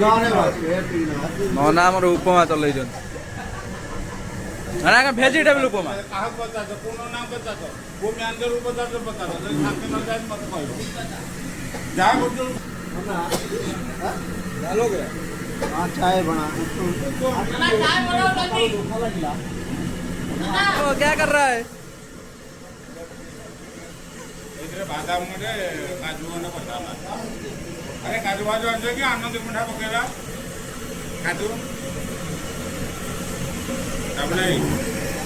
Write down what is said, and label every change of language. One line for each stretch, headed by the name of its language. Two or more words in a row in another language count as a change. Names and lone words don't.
Odia: ନନା ଆମର ଉପମା ଚଲେଇଛନ୍ତି ନା ଭେଜିଟେବଲ ଉପମା କାହାକୁ ପଚାରୁଛ କୋଉ ନାମ ପଚାରୁଛ କୋଉ ମ୍ୟାନେଜରକୁ ପଚାରୁଛ ପଚାରୁଛ ଯଦି ଶାନ୍ତି ନ ଯାଏ ମତେ କହିବ ଯାହା କରୁଛୁ
Hindi: चाय बना ओ, क्या कर रहा है
Odia: ଏଥିରେ ବାଦାମରେ କାଜୁ ଖଣ୍ଡେ ପଚାରଲା ଆରେ କାଜୁ ଫାଜୁ ଆଣିଛ କି ଆନନ୍ଦ ମିଠା ପକେଇବା କାଜୁ ତାପରେ